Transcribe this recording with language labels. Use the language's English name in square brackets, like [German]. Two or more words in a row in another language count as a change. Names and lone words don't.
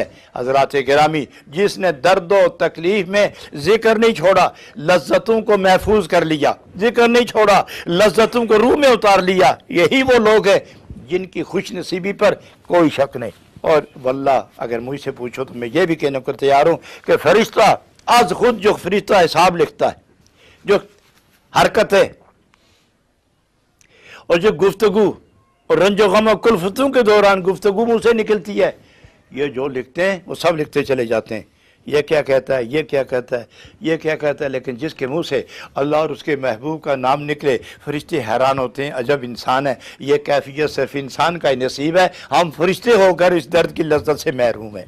[Urdu] حضرات گرامی، جس نے درد و تکلیف میں ذکر نہیں چھوڑا، لذتوں کو محفوظ کر لیا، ذکر نہیں چھوڑا، لذتوں کو روح میں اتار لیا، یہی وہ لوگ ہیں جن کی خوش نصیبی پر کوئی شک نہیں۔ اور واللہ اگر مجھ سے پوچھو تو میں یہ بھی کہنے کو تیار ہوں کہ فرشتہ از خود جو فرشتہ حساب لکھتا ہے، جو حرکتیں اور جو گفتگو اور رنج و غم و کلفتوں کے دوران گفتگو منہ سے نکلتی ہے، یہ جو لکھتے ہیں وہ سب لکھتے چلے جاتے ہیں، یہ کیا کہتا ہے، یہ کیا کہتا ہے، یہ کیا کہتا ہے، لیکن جس کے منہ سے اللہ اور اس کے محبوب کا نام نکلے فرشتے حیران ہوتے ہیں، عجب انسان ہے، یہ کیفیت صرف انسان کا ہی نصیب ہے، ہم فرشتے ہو کر اس درد کی لذت سے محروم ہیں۔